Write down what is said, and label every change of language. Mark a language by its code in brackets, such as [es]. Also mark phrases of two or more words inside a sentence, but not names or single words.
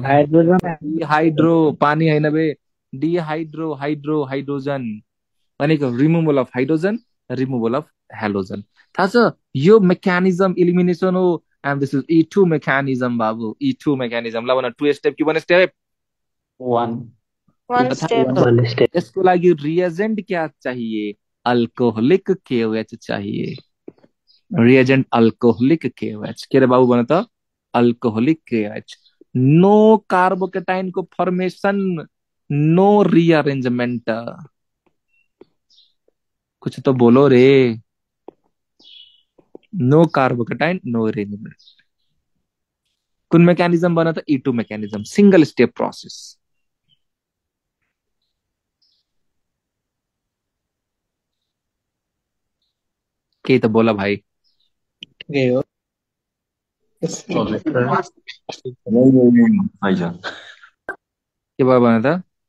[en] डिहाइड्रो [ne] पानी हैन बे, [en] dehydro hydrogen भनेको removal of hydrogen, removal of halogen. [ne] थाहा छ? [en] यो mechanism elimination हो। and this is E2 mechanism बाबु, E2 mechanism. [ne] ल भन 2 स्टेप कि 1 स्टेप? 1 स्टेप। यसको लागि [hi] रिएजेंट क्या चाहिए? [en] alcoholic KOH [hi] चाहिए। [en] reagent alcoholic KOH. [ne] के रे बाबु भन त? [en] alcoholic KOH. no carbocation को formation, no rearrangement। [hi] कुछ तो बोलो रे। [en] no carbocation, no rearrangement. [ne] कुन मेकानिजम बना त? [en] E2 mechanism, single step process. [ne] के त बोला भाइ? के हो? के भयो भने त?